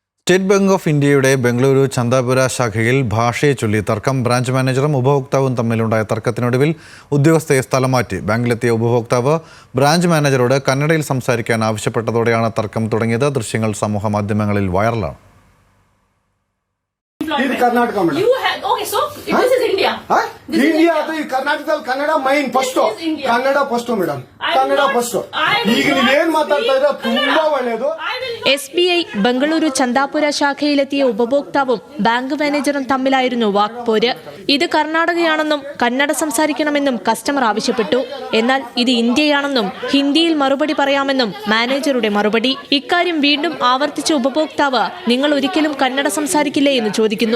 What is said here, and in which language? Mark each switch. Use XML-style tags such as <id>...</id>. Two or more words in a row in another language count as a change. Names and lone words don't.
<ml>സ്റ്റേറ്റ് ബാങ്ക് ഓഫ് ഇന്ത്യയുടെ ബംഗളൂരു ചന്ദാപുര ശാഖയിൽ ഭാഷയെ ചൊല്ലി തർക്കം. ബ്രാഞ്ച് മാനേജറും ഉപഭോക്താവും തമ്മിലുണ്ടായ തർക്കത്തിനൊടുവിൽ ഉദ്യോഗസ്ഥയെ സ്ഥലം മാറ്റി. ബാങ്കിലെത്തിയ ഉപഭോക്താവ് ബ്രാഞ്ച് മാനേജറോട് കന്നഡയിൽ സംസാരിക്കാൻ ആവശ്യപ്പെട്ടതോടെയാണ് തർക്കം തുടങ്ങിയത്. ദൃശ്യങ്ങൾ സമൂഹ മാധ്യമങ്ങളിൽ വൈറലാണ്.</ml> <en>Karnataka madam. You have okay, so this is India. This India is Karnataka Kannada main first. Kannada first madam. Kannada first.</en> <kn>ಈಗ ನೀವು ಏನು ಮಾತಾಡ್ತಾ ಇದ್ದೀರಾ ತುಂಬಾ ಒಳ್ಳೆಯದು.</kn> <ml>SBI ബംഗളൂരു ചന്ദാപുര ശാഖയിലെത്തിയ ഉപഭോക്താവും ബാങ്ക് മാനേജറും തമ്മിലായിരുന്നു വാക്പോര്. ഇത് കർണാടകയാണെന്നും കന്നഡ സംസാരിക്കണമെന്നും കസ്റ്റമർ ആവശ്യപ്പെട്ടു. എന്നാൽ ഇത് ഇന്ത്യയാണെന്നും ഹിന്ദിയിൽ മറുപടി പറയാമെന്നും മാനേജറുടെ മറുപടി. ഇക്കാര്യം വീണ്ടും ആവർത്തിച്ച ഉപഭോക്താവ്, നിങ്ങൾ ഒരിക്കലും കന്നഡ സംസാരിക്കില്ലേ എന്ന് ചോദിക്കുന്നു.</ml>